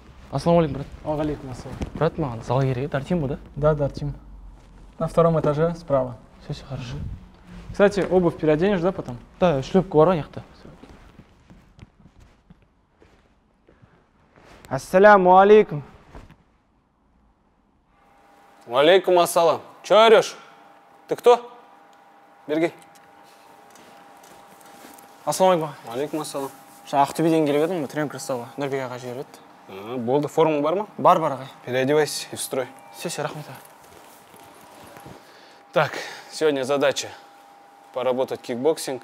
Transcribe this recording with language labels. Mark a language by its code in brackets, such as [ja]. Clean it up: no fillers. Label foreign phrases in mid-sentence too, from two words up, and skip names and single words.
[ar] السلام عليكم, брат. عليكم السلام. [kk] Брат, маған зал керек, Дартим да? [ru] Да, Дартим. На втором этаже справа. Все хорошо. Кстати, обувь переоденешь, да, потом? [kk] Да, шлепка бар аяқта. [ar] السلام عليكم. عليكم السلام. [ru] Че орешь? Ты кто? Бергей. [ar] السلام عليكم. عليكم السلام. [kk] Ақтөбеден келіп едім, тренер ұстауға. Нұрбек аға жібереді. Болды, форма бар ма? Бар ағай. [ru] Переодевайся и в строй. Все, рахмет. Так, сегодня задача поработать кикбоксинг.